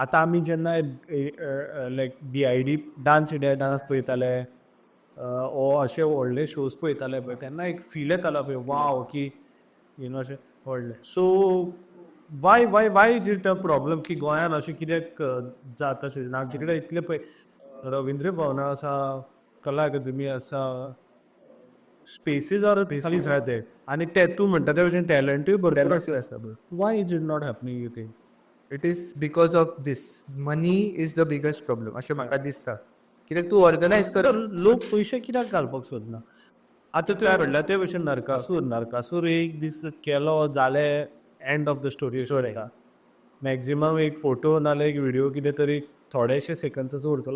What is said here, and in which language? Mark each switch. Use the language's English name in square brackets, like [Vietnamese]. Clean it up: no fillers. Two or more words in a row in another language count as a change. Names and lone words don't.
[Konkani] आतां आमी जेन्ना लायक DID डान्स इंडिया डान्स पळयताले ओ अशे व्हडले शोज पळयताले पळय, तेन्ना एक फील येतालो पळय वाव की [English] you know [Konkani] अशें व्हडलें. [English] so why is it a problem [Konkani] की गोंयान अशें कित्याक जाता अशें ना. तिकडे इतले पळय रविंद्र भवना आसा, कला अकादमी आसा, [English] spaces are Spaces are there. [Konkani] आनी ते तूं म्हणटा त्या भशेन टॅलंटूय भरपूर आसा. आसा बघ. [English] why is it not happening you think? it is because of this. Money is the biggest problem [Konkani] अशें म्हाका दिसता. कित्याक तूं ऑर्गनायज कर, तर लोक पयशे कित्याक घालपाक सोदना? आतां तुवें म्हणला ते भशेन नरकासूर एक दीस केलो जाले [English] end of the story. [Konkani] मॅक्झिमम एक फोटो नाल्यार एक व्हिडिओ कितें तरी थोडेशे सेकंड्साचो उरतलो.